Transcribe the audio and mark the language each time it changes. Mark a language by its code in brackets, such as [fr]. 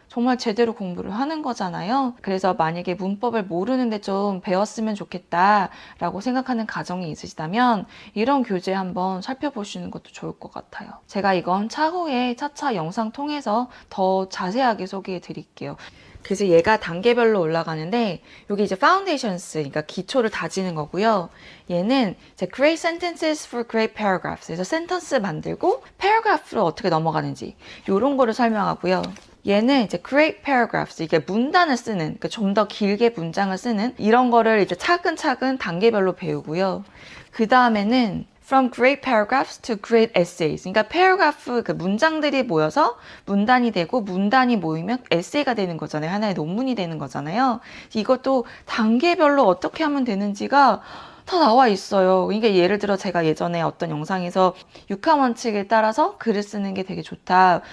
[ko] 정말 제대로 공부를 하는 거잖아요. 그래서 만약에 문법을 모르는데 좀 배웠으면 좋겠다라고 생각하는 가정이 있으시다면 이런 교재 한번 살펴보시는 것도 좋을 것 같아요. 제가 이건 차후에 차차 영상 통해서 더 자세하게 소개해 드릴게요. 그래서 얘가 단계별로 올라가는데 여기 이제 foundations, 그러니까 기초를 다지는 거고요. 얘는 이제 [en] great sentences for great paragraphs. [ko] 그래서 센텐스 만들고 paragraph로 어떻게 넘어가는지 이런 거를 설명하고요. 얘는 이제 great paragraphs, 이게 문단을 쓰는, 그러니까 좀 더 길게 문장을 쓰는 이런 거를 이제 차근차근 단계별로 배우고요. 그 다음에는 [en] From great paragraphs to great essays. [ko] 그러니까 paragraph, 그 문장들이 모여서 문단이 되고 문단이 모이면 에세이가 되는 거잖아요. 하나의 논문이 되는 거잖아요. 이것도 단계별로 어떻게 하면 되는지가 다 나와 있어요. 그러니까 예를 들어 제가 예전에 어떤 영상에서 6화 원칙을 따라서 글을 쓰는 게 되게 좋다.